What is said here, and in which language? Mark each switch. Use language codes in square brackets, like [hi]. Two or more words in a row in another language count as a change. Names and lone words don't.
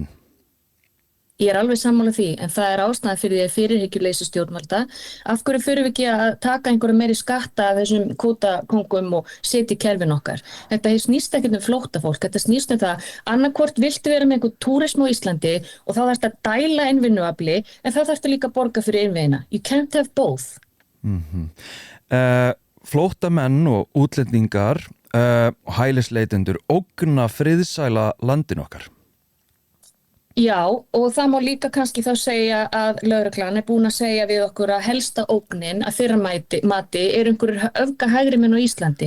[is] Ég er alveg sammála því, en það er ástæða fyrir því að fyrirhyggjuleysi stjórnvalda. Af hverju förum við ekki að taka einhverju meiri skatta af þessum kvótakóngum og setja í kerfin okkar? Þetta snýst ekkert flóttafólk, þetta snýst það annarkvort viltu vera með einhver túrism á Íslandi og þá þarfst að dæla inn vinnuafli, en þá þarfst líka að borga fyrir innviðina. [en] You can't have both. [is] Flóttamenn og útlendingar og hælisleitendur ógna friðsæla landin okkar. Já, og það má líka kannski þá segja að lögreglan er búin að segja við okkur að helsta ógnin að þeirra mati er einhverjir öfgahægri menn á Íslandi.